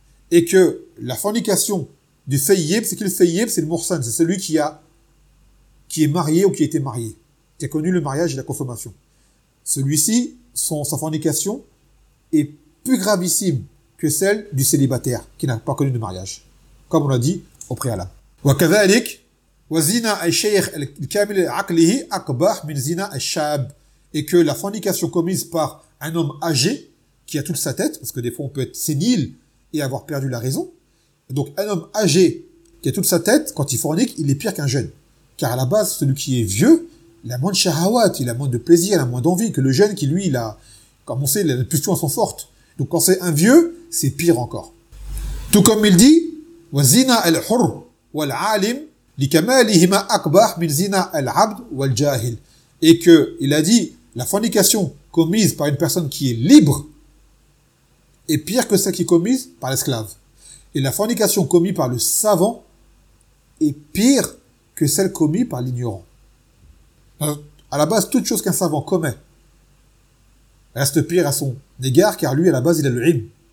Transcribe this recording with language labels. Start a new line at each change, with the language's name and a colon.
French: Et que la fornication du sayyib, c'est qu'il sayyib, c'est le mursan, c'est celui qui est marié ou qui a été marié, qui a connu le mariage et la consommation. Celui-ci, sa fornication est plus gravissime que celle du célibataire qui n'a pas connu de mariage, comme on l'a dit au préalable.
Arabic: وكذلك وزنا الشيخ الكامل عقله أكبر من زنا الشاب.
French: Et que la fornication commise par un homme âgé qui a toute sa tête, parce que des fois on peut être sénile et avoir perdu la raison, donc un homme âgé qui a toute sa tête, quand il fornique, il est pire qu'un jeune, car à la base celui qui est vieux, il a moins de shahawat, il a moins de plaisir, il a moins d'envie que le jeune qui lui, il a, comme on sait, les pulsions sont fortes. Donc quand c'est un vieux, c'est pire encore. Tout comme il dit
Arabic: وزنا الحر والعالم لكمالهما أكبر من زنا العبد والجاهل.
French: Et que il a dit la fornication commise par une personne qui est libre est pire que celle qui est commise par l'esclave, et la fornication commise par le savant est pire que celle commise par l'ignorant. À la base, toute chose qu'un savant commet reste pire à son égard, car lui, à la base, il a le ilm.